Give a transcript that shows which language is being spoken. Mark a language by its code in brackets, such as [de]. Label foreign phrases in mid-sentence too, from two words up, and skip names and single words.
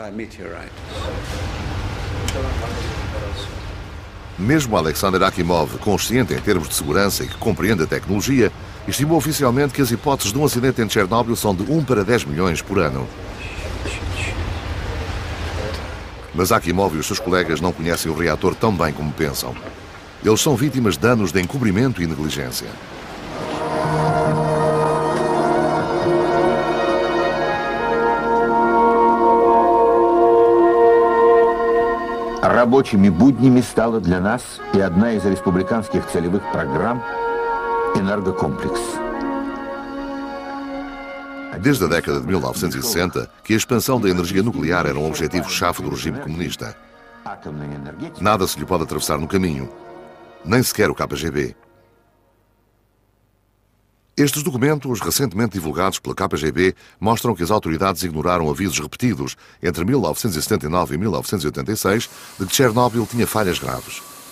[pt] Mesmo Alexander Akimov, consciente em termos de segurança e que compreende a tecnologia, estimou oficialmente que as hipóteses de um acidente em Chernobyl são de 1 para 10 milhões por ano. Mas Akimov e os seus colegas não conhecem o reator tão bem como pensam. Eles são vítimas de danos de encobrimento e negligência. [ru] Рабочими буднями стала для нас и одна из республиканских целевых программ «Энергокомплекс». [pt] Desde a década de 1960, que a expansão da energia nuclear era um objetivo-chave do regime comunista. Nada se lhe pode atravessar no caminho, nem sequer o KGB. Estes documentos, recentemente divulgados pela KGB, mostram que as autoridades ignoraram avisos repetidos entre 1979 e 1986 de que Chernobyl tinha falhas graves.